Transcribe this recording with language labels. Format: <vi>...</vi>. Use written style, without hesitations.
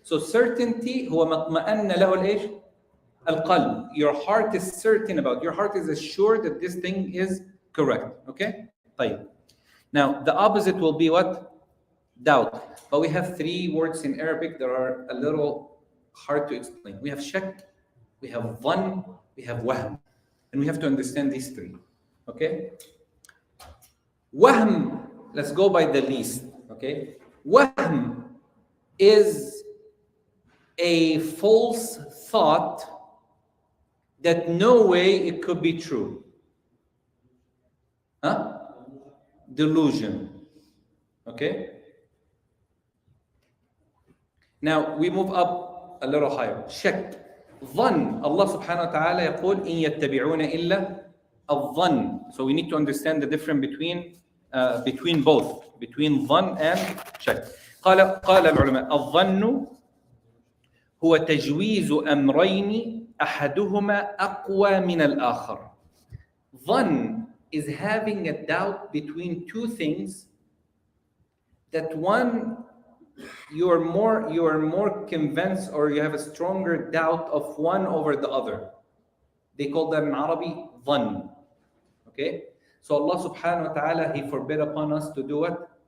<en>So certainty,</en> <ar>هو مطمئن له الإيش؟ القلب.</ar> <en>Your heart is certain about, your heart is assured that this thing is correct. Okay? طيب. Now, the opposite will be what? Doubt. But we have 3 words in Arabic that are a little hard to explain. We have shak, we have dhann, we have wahm. And we have to understand these 3. Okay? Wahm, let's go by the least. Okay? Wahm is a false thought that no way it could be true. Huh? Delusion. Okay? Now we move up a little higher. Shak. Dhann.</en> <ar>Allah subhanahu wa ta'ala يقول إن يتبعون إلا الظن.</ar> <en>So we need to understand the difference between both, between dhann and shak.</en> <ar>قال العلماء الظن هو تجويز أمرين أحدهما أقوى من الآخر.</ar> <en>Dhann is having a doubt between 2 things that one you are more convinced, or you have a stronger doubt of one over the other. They call that in Arabic dhann. Okay? So Allah subhanahu wa ta'ala, He forbid upon us to do what?</en>